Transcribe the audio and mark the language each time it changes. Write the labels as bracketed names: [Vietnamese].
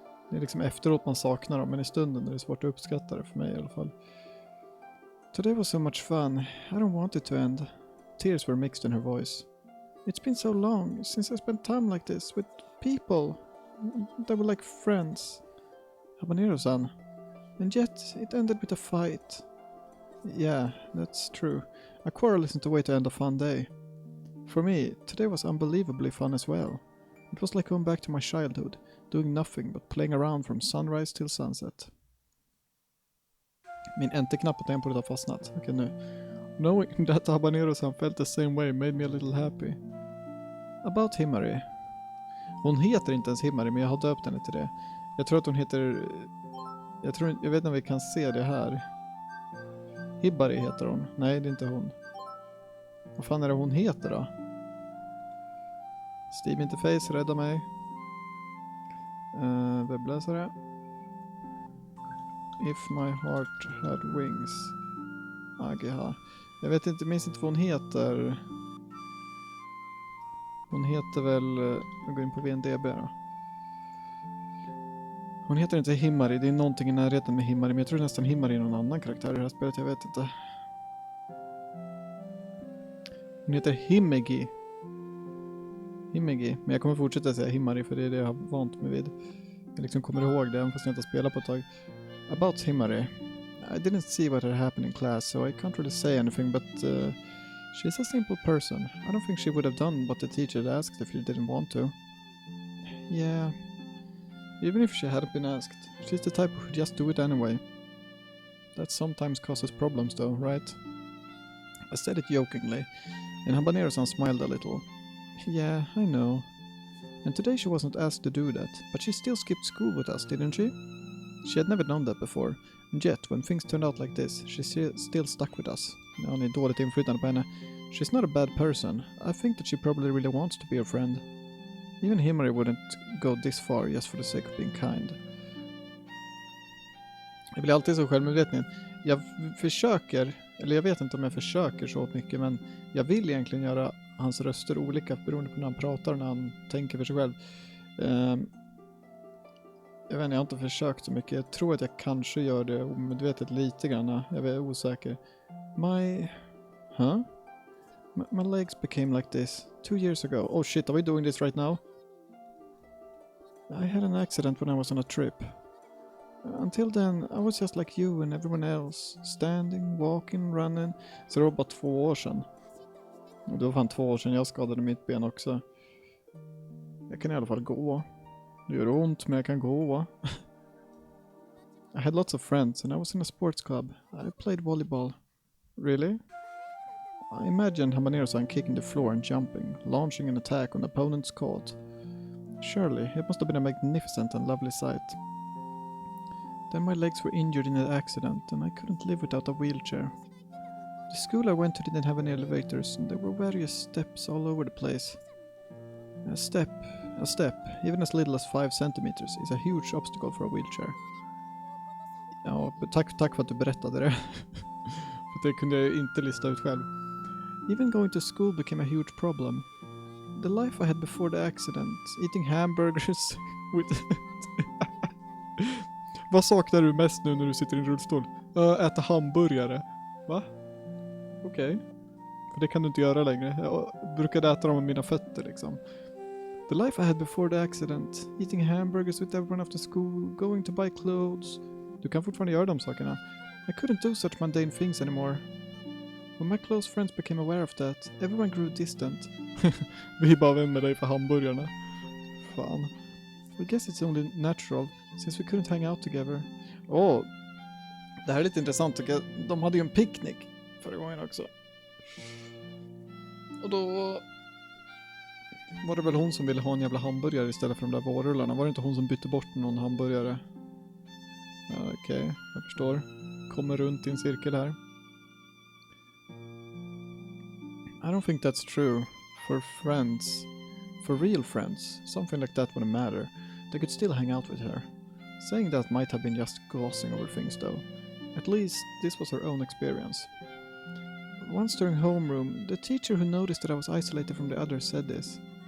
[Swedish] Det är liksom efteråt man saknar dem, men i stunden är det svårt att uppskatta det för mig i alla fall. [English] Today was so much fun. I don't want it to end. Tears were mixed in her voice. It's been so long since I spent time like this with people. They were like friends. Habanero-san. And yet, it ended with a fight. Yeah, that's true. A quarrel isn't a way to end a fun day. For me, today was unbelievably fun as well. It was like going back to my childhood, doing nothing but playing around from sunrise till sunset. [Swedish] Min enter-knapp på tempot har fastnat. Okej, nu. [English] Knowing that Habanero-san felt the same way made me a little happy. About Himari. [Swedish] Hon heter inte ens Himari, men jag har döpt henne till det. Jag tror att hon heter... Jag vet inte om vi kan se det här. Hibari heter hon. Nej, det är inte hon. Vad fan är det hon heter då? Steam Interface, rädda mig. Webbläsare. [English] If my heart had wings. AGH. [Swedish] Jag vet inte, minns inte vad hon heter. Hon heter väl... Jag går in på VNDB då. Hon heter inte Himari, det är någonting i närheten med Himari, men jag tror nästan Himari är någon annan karaktär i det här spelet, jag vet inte. Hon heter Himegi. Men jag kommer fortsätta säga Himari för det är det jag har vant mig vid. Jag liksom kommer ihåg det, även fast jag inte har spelat på ett tag. [English] About Himari. I didn't see what had happened in class, so I can't really say anything, but she's a simple person. I don't think she would have done what the teacher had asked if she didn't want to. Yeah. Even if she hadn't been asked, she's the type who would just do it anyway. That sometimes causes problems though, right? I said it jokingly, and Habanero-san smiled a little. Yeah, I know. And today she wasn't asked to do that, but she still skipped school with us, didn't she? She had never known that before, and yet, when things turned out like this, she still stuck with us. [Swedish] Hon är dåligt inflytande på henne. [English] She's not a bad person. I think that she probably really wants to be a friend. Even Himari wouldn't go this far just for the sake of being kind. [Swedish] Jag blir alltid så självmedveten. Jag försöker, eller jag vet inte om jag försöker så mycket, men jag vill egentligen göra hans röster olika beroende på när han pratar och när han tänker för sig själv. Jag vet inte, jag har inte försökt så mycket. Jag tror att jag kanske gör det omedvetet lite grann. Jag är osäker. [English] My legs became like this 2 years ago. Oh shit, are we doing this right now? I had an accident when I was on a trip. Until then, I was just like you and everyone else. Standing, walking, running. [Swedish] Så det var bara 2 år sedan. Och det var fan 2 år sedan jag skadade mitt ben också. Jag kan i alla fall gå. Det gör ont, men jag kan gå. [English] I had lots of friends and I was in a sports club. I played volleyball. Really? I imagined Habanero-san kicking the floor and jumping, launching an attack on the opponent's court. Surely, it must have been a magnificent and lovely sight. Then my legs were injured in an accident and I couldn't live without a wheelchair. The school I went to didn't have any elevators and there were various steps all over the place. A step, even as little as 5 centimeters, is a huge obstacle for a wheelchair. [Swedish] Ja, tack för att du berättade det. För det kunde jag inte lista ut själv. [English] Even going to school became a huge problem. The life I had before the accident, eating hamburgers with... [Swedish] Vad saknar du mest nu när du sitter i en rullstol? Äta hamburgare. Va? Okej. För det kan du inte göra längre. Jag brukade äta dem med mina fötter liksom. [English] The life I had before the accident, eating hamburgers with everyone after school, going to buy clothes. [Swedish] Du kan fortfarande göra de sakerna. [English] I couldn't do such mundane things anymore. When my close friends became aware of that, everyone grew distant. [Swedish] Vi bara, vem med dig för hamburgarna? Fan. [English] I guess it's only natural, since we couldn't hang out together. [Swedish] Det här är lite intressant tycker jag. De hade ju en picknick förra gången också. Och då var det väl hon som ville ha en jävla hamburgare istället för de där vårrullarna. Var det inte hon som bytte bort någon hamburgare? Okej, jag förstår. Kommer runt i en cirkel här. [English] I don't think that's true. For real friends, something like that wouldn't matter. They could still hang out with her. Saying that might have been just glossing over things though. At least, this was her own experience. Once during homeroom, the teacher who noticed that I was isolated from the others said this.